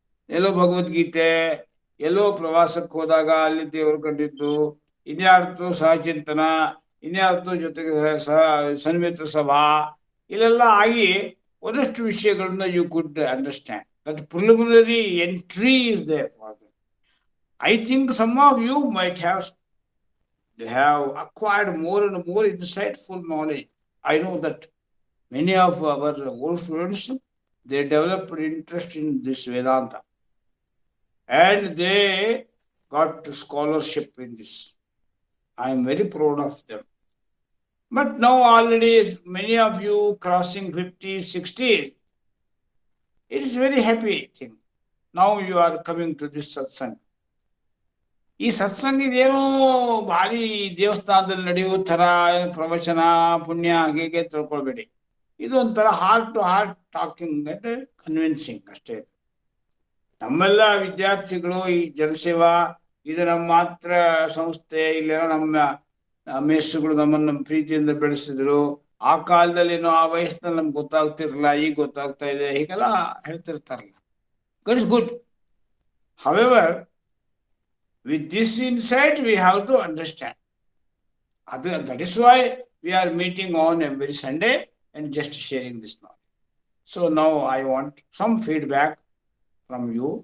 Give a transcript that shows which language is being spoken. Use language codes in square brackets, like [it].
[kn] ಎಲ್ಲೋ ಭಗವದ್ಗೀತೆ, ಎಲ್ಲೋ ಪ್ರವಾಸಕ್ಕೆ ಹೋದಾಗ ಅಲ್ಲಿ ದೇವರು ಕಂಡಿದ್ದು, ಇನ್ಯಾರ್ದು ಸಹಚಿಂತನ, ಇನ್ಯಾರ್ದು ಜೊತೆಗೆ ಸನ್ಮಿತ್ರ ಸಭಾ, ಇಲ್ಲೆಲ್ಲ ಆಗಿ ಒಂದಷ್ಟು ವಿಷಯಗಳನ್ನ [en] You could understand. That preliminary entry is there for them. I think some of you might have acquired more and more insightful knowledge. I know that many of our old students, they developed interest in this Vedanta and they got scholarship in this. I am very proud of them. But now already many of you crossing 50s, 60s, it is very happy thing. Now you are coming to this satsang. [kn] ಈ ಸತ್ಸಂಗ ಇದೇನೋ ಭಾರಿ ದೇವಸ್ಥಾನದಲ್ಲಿ ನಡೆಯೋ ಥರ ಪ್ರವಚನ ಪುಣ್ಯ ಹಾಗೆ ತಿಳ್ಕೊಳ್ಬೇಡಿ. ಇದು ಒಂಥರ [en] heart to heart talking and convincing [kn] ಅಷ್ಟೇ. ನಮ್ಮೆಲ್ಲ ವಿದ್ಯಾರ್ಥಿಗಳು ಈ ಜನಸೇವಾ ಇದು ನಮ್ಮ ಮಾತ್ರ ಸಂಸ್ಥೆ, ಇಲ್ಲೇನೋ ನಮ್ಮ ಮೇಷ್ಟ್ರುಗಳು ನಮ್ಮನ್ನು ಪ್ರೀತಿಯಿಂದ ಬೆಳೆಸಿದ್ರು, ಆ ಕಾಲದಲ್ಲಿ ಏನೋ ಆ ವಯಸ್ಸಿನಲ್ಲಿ ನಮ್ಗೆ ಗೊತ್ತಾಗ್ತಿರಲಿಲ್ಲ, ಈಗ ಗೊತ್ತಾಗ್ತಾ ಇದೆ, ಹೀಗೆಲ್ಲ ಹೇಳ್ತಿರ್ತಾರಲ್ಲ. [en] It's good. However, with this insight, we have to understand. That is why we are meeting on every Sunday and just sharing this knowledge. So now I want some feedback from you.